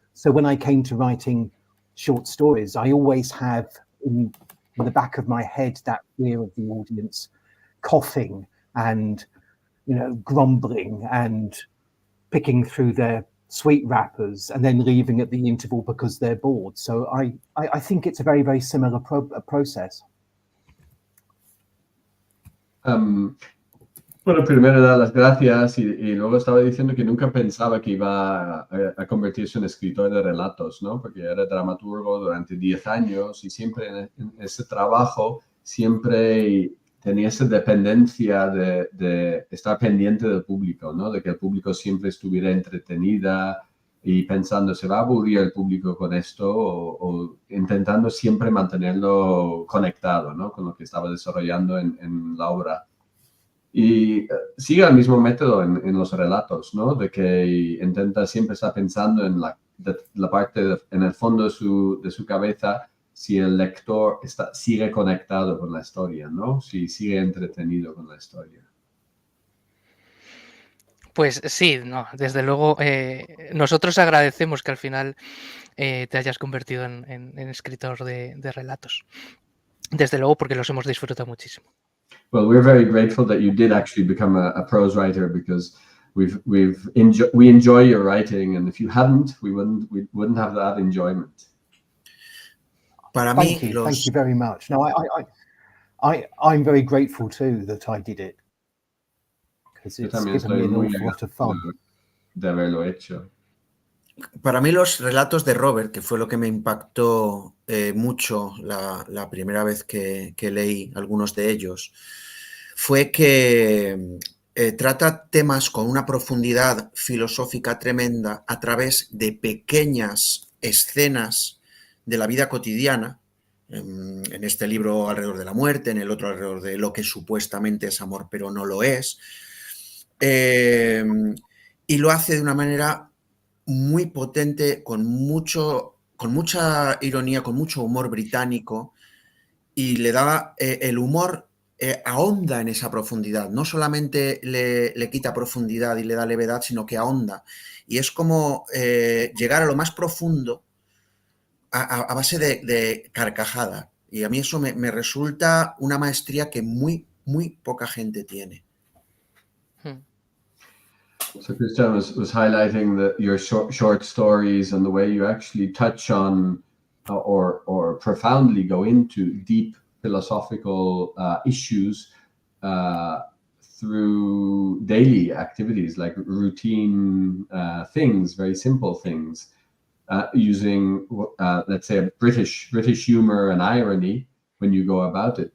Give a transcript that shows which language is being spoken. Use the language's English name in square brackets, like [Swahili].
[English] So when I came to writing short stories, I always have in the back of my head that fear of the audience coughing and grumbling and picking through their sweet wrappers and then leaving at the interval because they're bored. So I think it's a very, very similar process. [Spanish] Bueno, primero dar las gracias y luego estaba diciendo que nunca pensaba que iba a convertirse en escritor de relatos, ¿no? Porque era dramaturgo durante 10 años y siempre en ese trabajo siempre tenía esa dependencia de estar pendiente del público, ¿no? De que el público siempre estuviera entretenida y pensando, ¿se va a aburrir el público con esto? O intentando siempre mantenerlo conectado, ¿no? Con lo que estaba desarrollando en la obra. Y sigue el mismo método en los relatos, ¿no? De que intenta siempre estar pensando en la parte, en el fondo de su cabeza, si el lector sigue conectado con la historia, ¿no? Si sigue entretenido con la historia. Pues sí, no, desde luego nosotros agradecemos que al final te hayas convertido en escritor de relatos. Desde luego, porque los hemos disfrutado muchísimo. [English] Well, we're very grateful that you did actually become a prose writer, because we enjoy your writing, and if you hadn't, we wouldn't have that enjoyment. [Spanish] Para [English] Thank [Spanish] mí, [English] you very much. No, I'm very grateful too that I did it, because it's given me an awful lot of fun. [Spanish] De haberlo hecho. Para mí los relatos de Robert, que fue lo que me impactó mucho la primera vez que leí algunos de ellos, fue que trata temas con una profundidad filosófica tremenda a través de pequeñas escenas de la vida cotidiana. En este libro alrededor de la muerte, en el otro alrededor de lo que supuestamente es amor pero no lo es. Y lo hace de una manera muy potente, con mucha ironía, con mucho humor británico, y le da el humor, ahonda en esa profundidad. No solamente le quita profundidad y le da levedad, sino que ahonda. Y es como llegar a lo más profundo a base de carcajada. Y a mí eso me resulta una maestría que muy, muy poca gente tiene. [English] So Christian was highlighting your short stories and the way you actually touch on or profoundly go into deep philosophical issues through daily activities, like routine things, very simple things, using let's say a British humor and irony when you go about it.